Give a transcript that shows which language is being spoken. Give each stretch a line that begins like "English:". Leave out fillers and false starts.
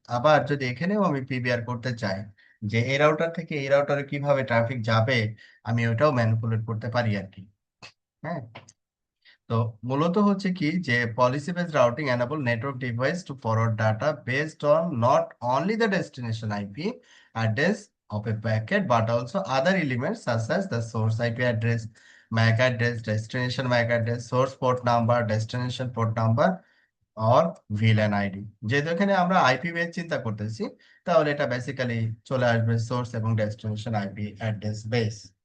Bangla: আবার যদি এখানেও আমি পিবিআর করতে চাই যে এই রাউটার থেকে এই রাউটারে কিভাবে ট্রাফিক যাবে, আমি ওটাও ম্যানিপুলেট করতে পারি আর কি, হ্যাঁ। তো মূলত হচ্ছে কি যে
English: Policy based routing enable network device to forward data based on not only the destination IP address of a packet but also other elements such as the source IP address, MAC address, destination MAC address, source port number, destination port number or VLAN ID।
Bangla: যেহেতু এখানে আমরা IP base চিন্তা করতেছি তাহলে এটা basically চলে আসবে source এবং ডেস্টিনেশন আইপি অ্যাড্রেস বেস।